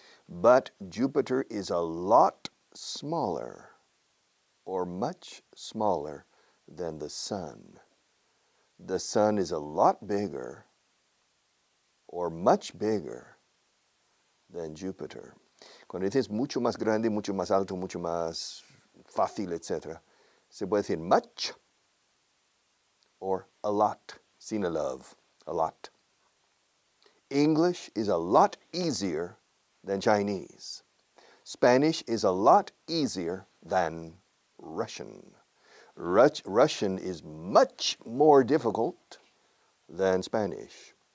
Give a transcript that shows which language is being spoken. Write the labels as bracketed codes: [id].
[en] But Jupiter is a lot smaller or much smaller than the Sun. The Sun is a lot bigger or much bigger than Jupiter. [es] Cuando dices mucho más grande, mucho más alto, mucho más fácil, etc., se puede decir [en] much or a lot, [es] sin a love, a lot. [en] English is a lot easier than Chinese. Spanish is a lot easier than Russian. Russian is much more difficult than Spanish.